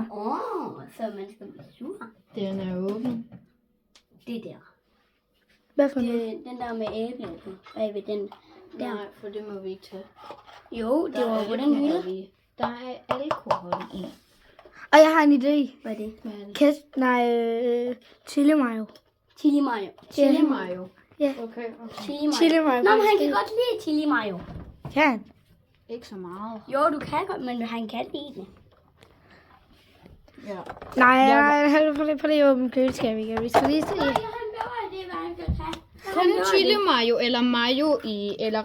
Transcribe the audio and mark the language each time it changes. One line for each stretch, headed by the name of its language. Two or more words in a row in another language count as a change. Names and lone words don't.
Danish: Så man skal blive sur. Den er åben. Det der. Hvad for noget? Den der med æble. Bagved den der. Nej, for det må vi ikke tage. Jo, det var på den hylde. Der er alkohol i. Og jeg har en idé. Hvad er det? Chili mayo. Chili mayo. Chili mayo. Ja. Okay. Chili mayo. Chili mayo. Nå, men han kan godt lide chili mayo. Kan han? Ikke så meget. Jo, du kan godt, men han kan lide det. Ja. Nej, prøv lige at åbne køleskabet igen. Vi skal lige se. Han gør det, hvad han kan tage. Kun chili mayo eller mayo i, eller